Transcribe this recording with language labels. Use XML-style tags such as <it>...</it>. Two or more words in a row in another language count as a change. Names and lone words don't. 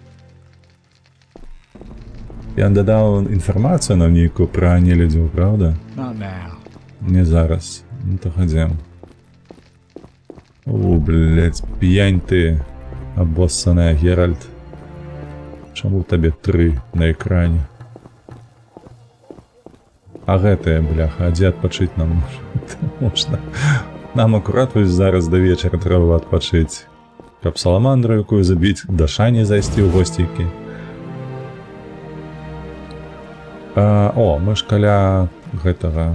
<uk>Я додав інформацію на ніку про нелюдів, правда? Не зараз. Ну то ходім. О, блядь, п'янь ти, обоссаная, Геральт. Чому в тебе 3 на екрані?</uk> <be>А гэты, бляха, а дзе адпачыць нам можна? Нам акурат вось зараз да вечара трэба адпачыць. Каб саламандру якую забіць, да Шані зайсці ў госцікі. О, мы ж каля гэтага.</be>